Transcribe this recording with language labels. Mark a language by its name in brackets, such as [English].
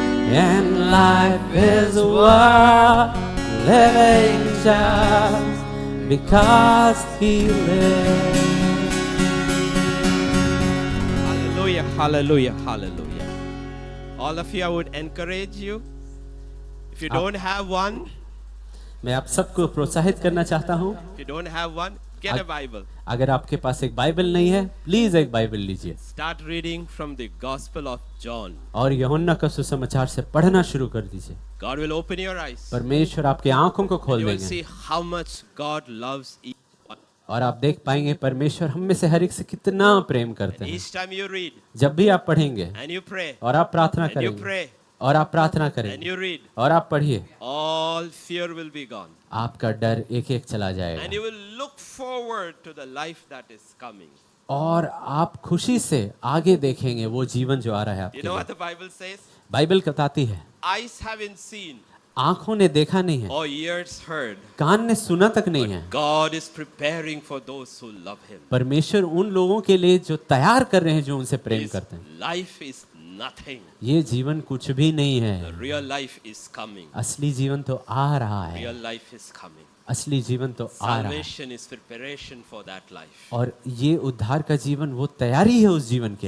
[English] And life is worth living just because He lives. Hallelujah, hallelujah, hallelujah. All of you, I would encourage you, if you don't have one, [Hindi] मैं आप सबको प्रोत्साहित करना चाहता हूँ, [English] if you don't have one, get a Bible. [Hindi] अगर आपके पास एक बाइबल नहीं है, प्लीज एक बाइबल लीजिए [English] Start reading from the Gospel of John. [Hindi] और यूहन्ना का सुसमाचार से पढ़ना शुरू कर दीजिए. [English] God will open your eyes. [Hindi] परमेश्वर आपकी आंखों को खोल [English] You will [Hindi] देंगे [English] see how much God loves each one. [Hindi] और आप देख पाएंगे परमेश्वर हम में से हर एक से कितना प्रेम करते हैं. [English] Each time you read [Hindi] जब भी आप पढ़ेंगे [English] and you pray [Hindi] और आप प्रार्थना [English] and you [Hindi] करेंगे [English] pray [Hindi] और आप प्रार्थना [English] and [Hindi] करेंगे [English] you read, [Hindi] और आप पढ़िए, [English] all fear will be gone. [Hindi] आपका डर एक एक चला [English] And [Hindi] जाएगा [English] you will look forward to the life that is coming. [Hindi] और आप खुशी से आगे देखेंगे वो जीवन जो आ रहा है [English] You [Hindi] आपके [English] know [Hindi] लिए. [English] what the Bible says? [Hindi] Bible बताती है [English] Eyes haven't seen, [Hindi] आंखों ने देखा नहीं है, [English] or ears heard. [Hindi] कान ने सुना तक नहीं है. [English] God is preparing for those who love Him. [Hindi] परमेश्वर उन लोगों के लिए जो तैयार कर रहे हैं, जो उनसे प्रेम [English] His [Hindi] करते हैं. [English] life is nothing. [Hindi] ये जीवन कुछ भी नहीं [English] The [Hindi] है. [English] real life is coming. [Hindi] असली जीवन तो आ रहा है. [English] Real life is coming. [Hindi] असली जीवन तो आ रहा है. [English] Salvation is preparation for that life. [Hindi] और ये उद्धार का जीवन वो तैयारी है उस जीवन के